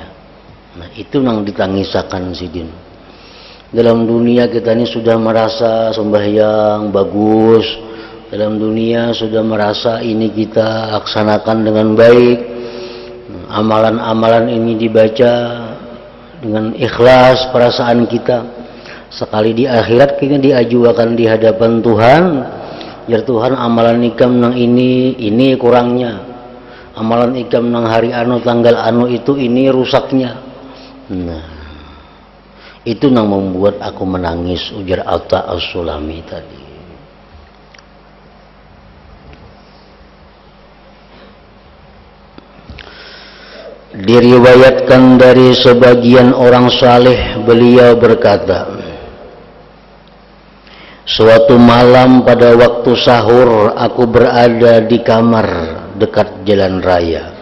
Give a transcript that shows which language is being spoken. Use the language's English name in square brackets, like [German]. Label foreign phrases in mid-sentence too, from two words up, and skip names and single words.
[Indonesian] Nah, itu yang ditangisakan sidin. Dalam dunia kita ini sudah merasa sembahyang bagus, dalam dunia sudah merasa ini kita laksanakan dengan baik, amalan-amalan ini dibaca dengan ikhlas perasaan kita. Sekali di akhirat kita diajukan di hadapan Tuhan, [Banjar] ya Tuhan amalan nikam nang ini kurangnya, amalan ikam nang hari anu tanggal anu itu ini rusaknya. [Indonesian] Nah, itu yang membuat aku menangis, ujar Atta As-Sulami tadi. Diriwayatkan dari sebagian orang saleh, beliau berkata, suatu malam pada waktu sahur aku berada di kamar dekat jalan raya.